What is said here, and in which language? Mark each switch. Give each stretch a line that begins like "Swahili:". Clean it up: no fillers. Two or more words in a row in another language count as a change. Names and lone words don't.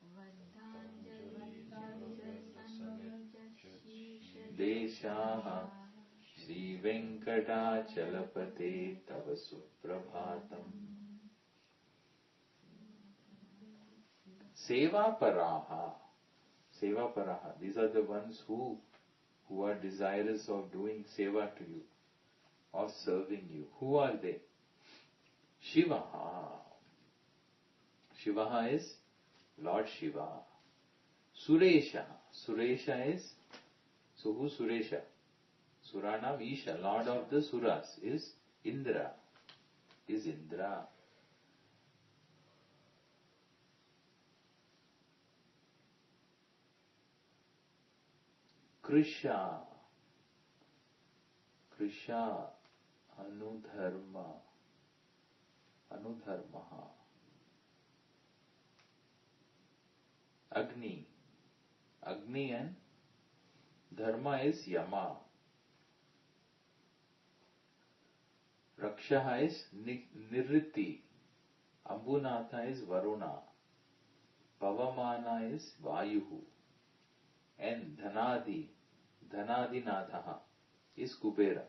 Sanskrit: Deshaha Sri Venkatachalapate Tava Suprabhatam. Seva Paraha. Seva Paraha.
English: These are the ones who are desirous of doing seva to you, of serving you. Who are they? Shivaha. Shivaha is Lord Shiva. Suresha. Suresha is, so who Suresha?
Sanskrit: Suranam Isha,
English: Lord of the Suras, is Indra. Is Indra. Krisha. Krisha Anudharma. Anudharmaha. Agni. Agni and Dharma is Yama. Rakshaha is Nirriti. Ambunatha is Varuna. Pavamana is Vayuhu. And Dhanadinathaha is Kubera.